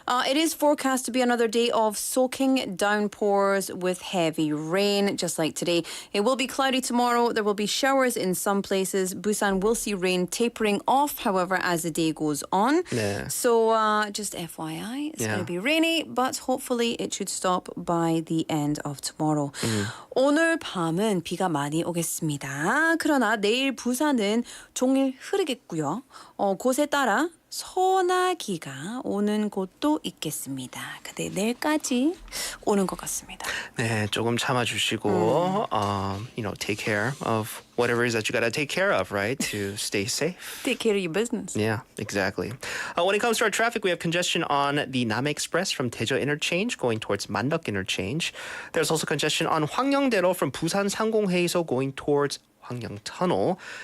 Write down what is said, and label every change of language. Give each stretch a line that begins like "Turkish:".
English: It is forecast to be another day of soaking downpours with heavy rain, just like today. It will be cloudy tomorrow. There will be showers in some places. Busan will see rain tapering off, however, as the day goes on. Yeah. So just FYI, it's Yeah. going to be rainy, but hopefully it should stop by the end of tomorrow.
Korean: 오늘 밤은 비가 많이 오겠습니다. 그러나 내일 부산은 종일 흐리겠고요. 곳에 따라 소나기가 오는 곳도 있겠습니다. 근데 내일까지 오는 것 같습니다. 네, 조금 참아주시고,
English: take care of whatever it is that you gotta take care of, right? To stay safe. Take care of your business. Yeah, exactly. When it comes to our traffic, we have congestion on the Nam Express from Daejeon Interchange going towards Mandok Interchange. There's also congestion on Hwangyongdaero from Busan 상공회의소 going towards Hwangyong Tunnel.